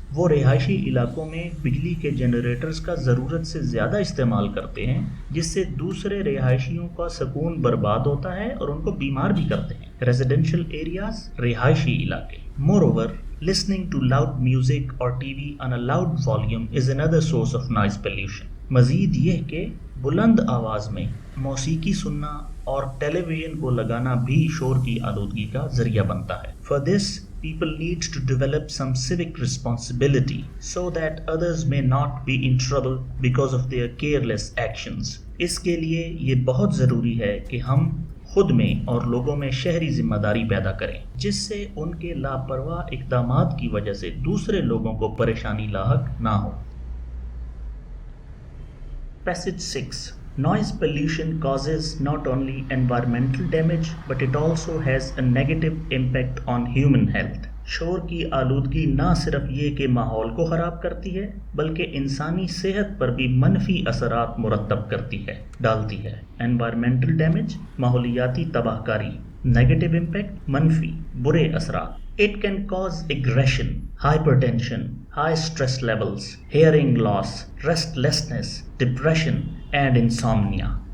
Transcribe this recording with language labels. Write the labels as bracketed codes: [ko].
[ur] وہ رہائشی علاقوں میں بجلی کے جنریٹرز کا ضرورت سے زیادہ استعمال کرتے ہیں، جس سے دوسرے رہائشیوں کا سکون برباد ہوتا ہے اور ان کو بیمار بھی کرتے ہیں۔ Residential areas، رہائشی علاقے۔ [en] Moreover, listening to loud music or TV on a loud volume is another source of noise pollution. [ur] مزید یہ کہ بلند آواز میں موسیقی سننا اور ٹیلی ویژن کو لگانا بھی شور کی آلودگی کا ذریعہ بنتا ہے۔ [en] For this, people need to develop some civic responsibility so that others may not be in trouble because of their careless actions. [ur] اس کے لیے یہ بہت ضروری ہے کہ ہم خود میں اور لوگوں میں شہری ذمہ داری پیدا کریں، جس سے ان کے لاپرواہ اقدامات کی وجہ سے دوسرے لوگوں کو پریشانی لاحق نہ ہو۔ [en] Passage 6. Noise pollution causes not only environmental damage but it also has a negative impact on human health. [ur] شور کی آلودگی نہ صرف یہ کہ ماحول کو خراب کرتی ہے بلکہ انسانی صحت پر بھی منفی اثرات مرتب ڈالتی ہے۔ Environmental damage، ماحولیاتی تباہ کاری، Negative impact، منفی برے اثرات۔ [en] It can cause aggression, hypertension, high stress levels, hearing loss, restlessness, depression and insomnia.